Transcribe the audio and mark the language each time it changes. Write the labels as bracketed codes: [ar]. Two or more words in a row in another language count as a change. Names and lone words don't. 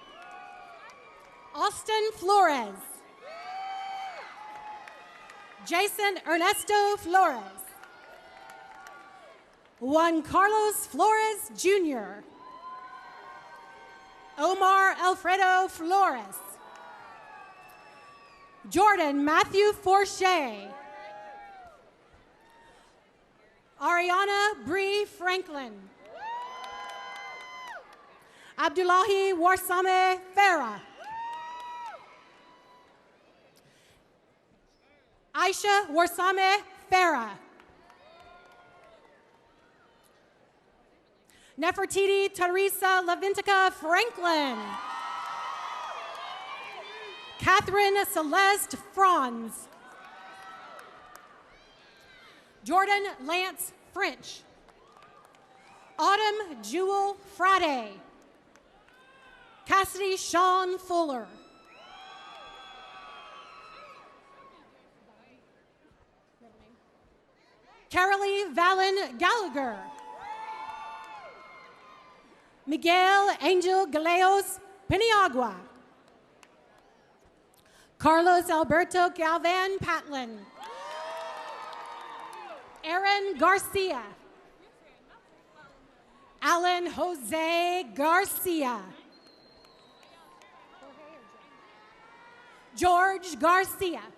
[en] Austin Flores. Jason Ernesto Flores. Juan Carlos Flores Jr. Omar Alfredo Flores. Jordan Matthew Forche. Ariana Bree Franklin. Abdullahi Warsame Farah. Aisha Warsame Farah. Nefertiti Teresa Lavintica Franklin. Catherine Celeste Franz. Jordan Lance French. Autumn Jewel Friday. Cassidy Sean Fuller. Carolee Valen Gallagher. Miguel Angel Galeos Peniagua. Carlos Alberto Galvan Patlin. Aaron Garcia. Alan Jose Garcia. George Garcia.